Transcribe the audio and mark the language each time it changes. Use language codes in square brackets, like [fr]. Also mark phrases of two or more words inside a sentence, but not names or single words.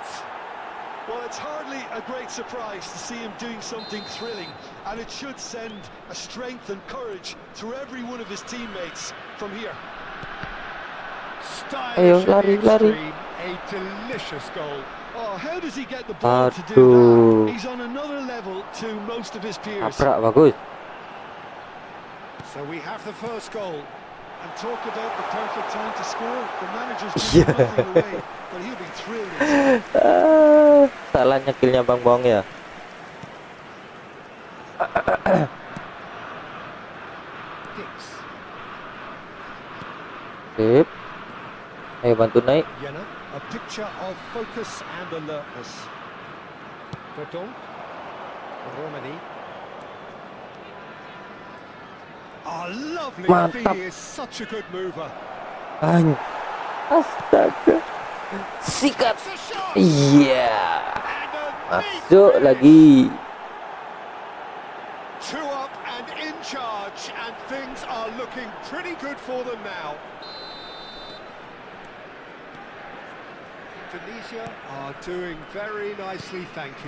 [en] Well, it's hardly a great surprise to see him doing something thrilling, and it should send a strength and courage through every one of his teammates from here. Stylish in [id] lari, [en] the [id] lari. [en] extreme. A delicious goal. Oh, how does he get the ball to do [id] Aduh. [en] that? He's on another level to most of his peers. [id] Nabrak bagus. [en] So we have the first goal. And talk about the perfect time to score. The manager's Yeah. giving nothing away, but he'll be thrilled. [id] Salahnya killnya Bang Boang ya. Dix. Sip. Ayo bantu naik. [en] Jena, a picture of focus and alertness. Vultron. Romani. Oh, lovely [id] Mantap. [en] He is such a good mover. [id] Astaga. Sikat. [en] It's a shot! [id] Iya. [en] And a [id] Masuk [en] lead [id] lagi. [en] Two up and in charge, and things are looking pretty good for them now. Indonesia are doing very nicely, thank you.